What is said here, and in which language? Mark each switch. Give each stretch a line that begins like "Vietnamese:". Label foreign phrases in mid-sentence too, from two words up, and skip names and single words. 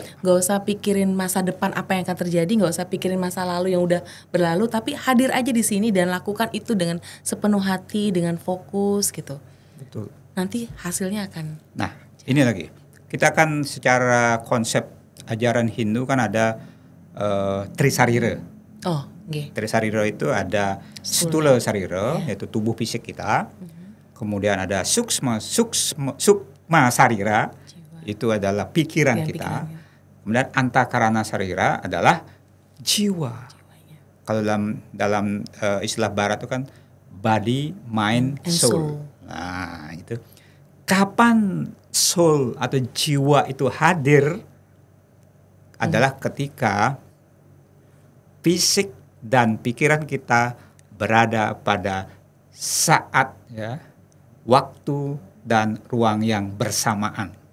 Indonesian: Gak usah pikirin masa depan apa yang akan terjadi, gak usah pikirin masa lalu yang udah berlalu, tapi hadir aja di sini dan lakukan itu dengan sepenuh hati, dengan fokus gitu. Betul. Nanti hasilnya akan. Nah, ini lagi. Kita kan secara konsep ajaran Hindu kan ada Trisarira. Oh, nggih. Trisarira itu ada Stula Sarira, yaitu tubuh fisik kita. Kemudian ada Sukma Sarira, itu adalah pikiran kita. Kemudian Antakarana Sarira adalah jiwa. Kalau dalam istilah Barat itu kan
English: body, mind, And soul.
Indonesian: Nah, itu. Kapan soul atau jiwa itu hadir adalah ketika fisik dan pikiran kita berada pada saat ya, waktu dan ruang yang bersamaan.